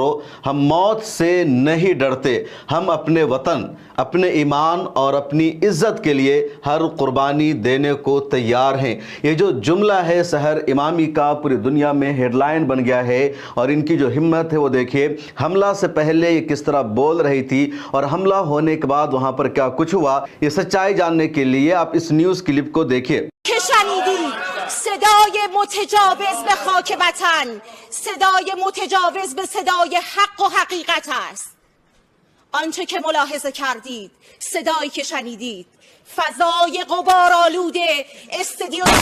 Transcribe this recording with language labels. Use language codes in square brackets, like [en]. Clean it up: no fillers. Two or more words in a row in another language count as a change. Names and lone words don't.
[hi] हम मौत से नहीं डरते, हम अपने वतन, अपने ईमान और अपनी इज़्ज़त के लिए हर कुर्बानी देने को तैयार हैं। ये जो जुमला है सहर इमामी का पूरी दुनिया में हेडलाइन बन गया है। और इनकी जो हिम्मत है वो देखिए, हमला से पहले ये किस तरह बोल रही थी और हमला होने के बाद वहाँ पर क्या कुछ हुआ। ये सच्चाई जानने के लिए आप इस [en] news clip [hi] को देखिए। [fa] صدای متجاوز به خاک وطن، صدای متجاوز به صدای حق و حقیقت است. آنچه که ملاحظه کردید، صدایی که شنیدید، فضای غبارآلود استادیوم